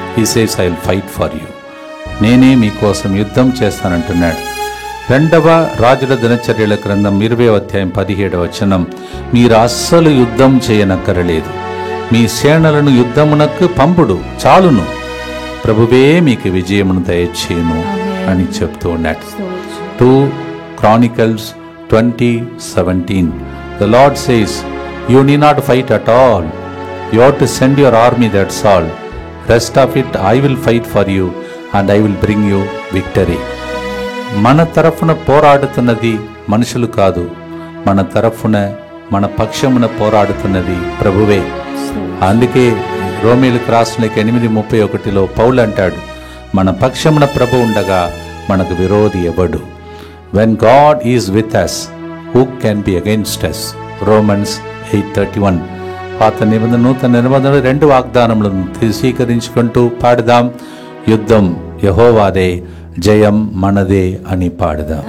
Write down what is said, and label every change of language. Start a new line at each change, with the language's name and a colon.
English: He says I will fight for you.
Telugu: నేనే మీకోసం యుద్ధం చేస్తానంటున్నాడు. 2వ రాజుల దినచర్యల గ్రంథం 20వ అధ్యాయం 17వ వచనం, మీరు అస్సలు యుద్ధం చేయనక్కరలేదు, మీ సేనలను యుద్ధమునకు పంపుడు చాలును, ప్రభువే మీకు విజయమును దయచేయును అని చెప్తూ ఉన్నాడు.
English: 2 Chronicles 20:17, the Lord says, you need not fight at all, you have to send your army, that's all, rest of it I will fight for you and I will bring you victory.
Telugu: మన తరఫున పోరాడుతున్నది మనుషులు కాదు, మన తరఫున మన పక్షమున పోరాడుతున్నది ప్రభువే. అందుకే రోమీయులకు రాసిన 8:31 పౌలు అంటాడు, మన పక్షమున ప్రభు ఉండగా మనకు విరోధి ఎవడు?
English: When God is with us, who can be against us? Romans 8:31.
Telugu: పాత నిబంధన నూతన నిబంధన 2 వాగ్దానములను స్వీకరించుకుంటూ పాడదాం, యుద్ధం యెహోవాదే, జయం మనదే అని పాడదాం.